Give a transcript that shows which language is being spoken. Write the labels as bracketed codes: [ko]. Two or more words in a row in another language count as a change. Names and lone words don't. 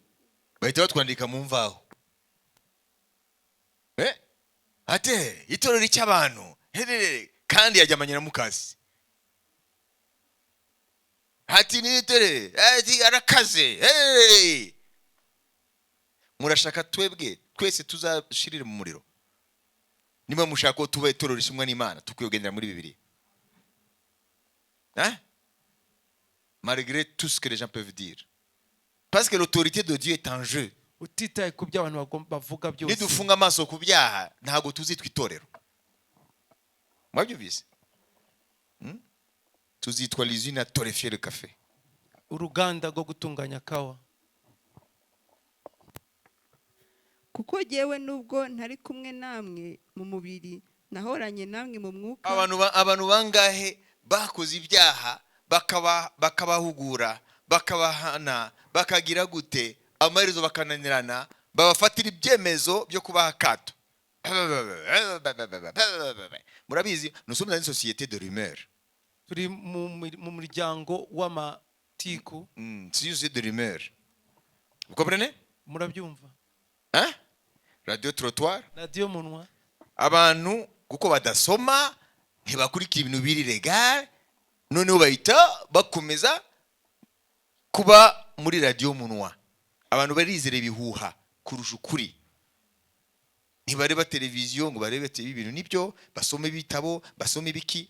[rw] Bahita batwandika mu mvaho ate itorero ry'abantu kandi yajyamanye na mukasi, ati nitere ati arakaze. Murashaka twese tuzashirire mu muriro? Niba mushaka ko tuba itorero rishimwa n'Imana tukwiyogendera muri Bibiliya, [fr] malgré tout ce que les gens peuvent dire, parce que l'autorité de Dieu est en jeu. [rw] utitaye ku byo abantu bavuga byose. Nidufunga amaso ku byaha ntago tuzitwa itorero. Mwabyumvise? [fr] Tuzitwa l'usine à torréfier le café, [rw] uruganda rwo gutunganya kawa. Kuko jyewe nubwo ntari kumwe namwe mu mubiri nahoranye namwe mu mwuka. abantu bangahe bakoze ibyaha bakabahugura bakabahana bakagira gute, amaherezo bakananirana, babafatira ibyemezo byo kubaha akato. Murabizi, [fr] nous sommes dans une société de rumeurs. [rw] Turi mu muryango w'amatiku. [fr] C'est une société de rumeurs. Vous comprenez? [rw] Murabyumva? [fr] Radio trottoir. [rw] Radio munwa. Abantu kuko badasoma ntibakurikira ibintu biri legal, noneho bahita bakomeza kuba muri radio munwa. Abantu barizera ibihuha kurusha ukuri. Ntibareba televiziyo ngo barebe ibintu nibyo, basome ibitabo, basome ibiki.